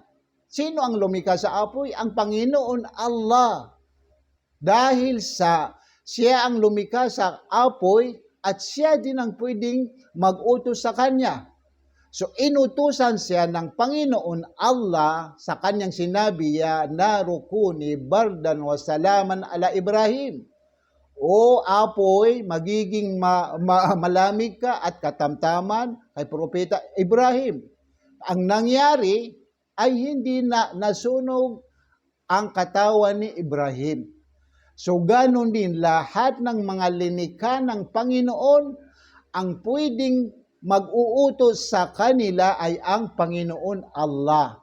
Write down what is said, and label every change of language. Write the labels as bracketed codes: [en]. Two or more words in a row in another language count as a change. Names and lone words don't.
[tl] Sino ang lumikha sa apoy? Ang Panginoon Allah. Dahil sa siya ang lumikha sa apoy at siya din ang pwedeng mag-utos sa kanya. So inutusan siya ng Panginoon Allah sa kanyang sinabi, [ar] يا نار كوني بردا وسلاما على إبراهيم. [tl] O apoy, magiging malamig ka at katamtaman kay Propeta Ibrahim. Ang nangyari ay hindi na nasunog ang katawan ni Ibrahim. So ganon din lahat ng mga linikha ng Panginoon, ang pwedeng mag-uutos sa kanila ay ang Panginoon Allah.